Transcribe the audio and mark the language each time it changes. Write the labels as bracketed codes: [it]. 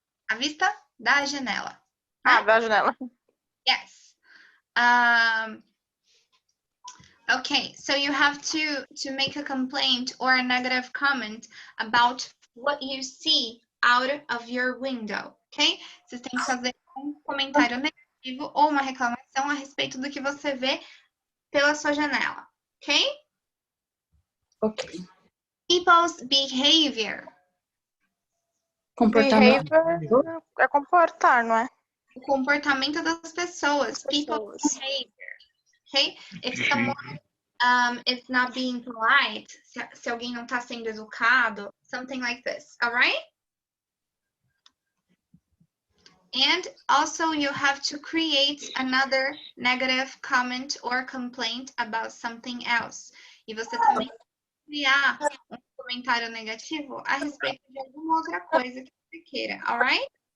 [pt] A vista da janela. Ah, da janela. [en] Yes. Okay, so you have to make a complaint or a negative comment about what you see out of your window, ok? [pt] Vocês têm que fazer um comentário negativo ou uma reclamação a respeito do que você vê pela sua janela, ok? Ok. [en] People's behavior. [pt] Comportamento. Behavior é comportar, não é? O comportamento das pessoas. [en] People's [pt] Pessoas. [en] behavior. Okay? If someone is not being polite, [pt] se alguém não está sendo educado, [en] something like this, all right? And also you have to create another negative comment or complaint about something else. [pt] E você também criar um comentário negativo a respeito de alguma outra coisa que você queira, [en] all right?